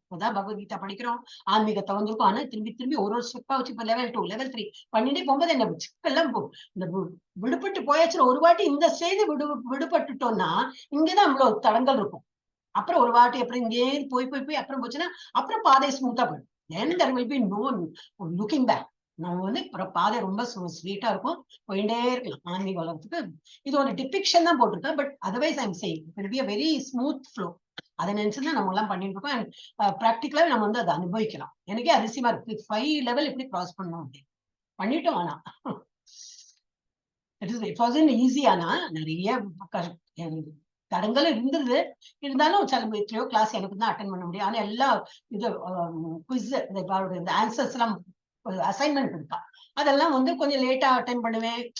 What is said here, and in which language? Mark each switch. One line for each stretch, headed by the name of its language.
Tamil: இப்பதான் பகவத்கீதா படிக்கிறோம், ஆன்மீகத்தை வந்திருக்கோம். ஆனா திரும்பி ஒரு ஸ்டெப்பா வச்சு இப்ப லெவல் 2 லெவல் 3 பண்ணிட்டே போகும்போது என்ன சிக்கெல்லாம் இந்த விடுபட்டு போயாச்சுன்னா ஒரு வாட்டி இந்த ஸ்டேஜ் விடுபட்டுட்டோம்னா இங்கதான் நம்மளோட தடங்கள் இருக்கும். அப்புறம் ஒரு வாட்டி அப்புறம் இங்கே போய் அப்புறம் போச்சுன்னா அப்புறம் பாதை ஸ்மூத்தா போயிடும்.
English: then there will be no looking back.
Tamil: நம்ம பாதை ரொம்ப ஸ்வீட்டா இருக்கும், போயிட்டே இருக்கலாம். ஆன்மீக உலகத்துக்கு இது ஒரு டிபிக்ஷன் தான் போட்டிருக்கேன்.
English: But otherwise I'm saying it will be a very smooth flow.
Tamil: அதை நினைச்சுதான் நம்ம எல்லாம் பண்ணிட்டு இருக்கோம். அண்ட் ப்ராக்டிக்கலாவே நம்ம அதை அனுபவிக்கலாம். எனக்கே அதிசயமா இருக்கு 5 லெவல் எப்படி கிராஸ் பண்ணணும் அப்படின்னு பண்ணிட்டோம்.
English: ஆனா it wasn't easy.
Tamil: ஆனா நிறைய தடங்கள் இருந்தது. இருந்தாலும் எத்தனையோ கிளாஸ் எனக்கு தான் அட்டென்ட் பண்ண முடியும். ஆனா எல்லா இது குவிஸ் இந்த ஆன்சர்ஸ் எல்லாம் அசைன்மெண்ட் இருக்கா, அதெல்லாம் கொஞ்சம் லேட்டா அட்டென்ட் பண்ணுவேன்.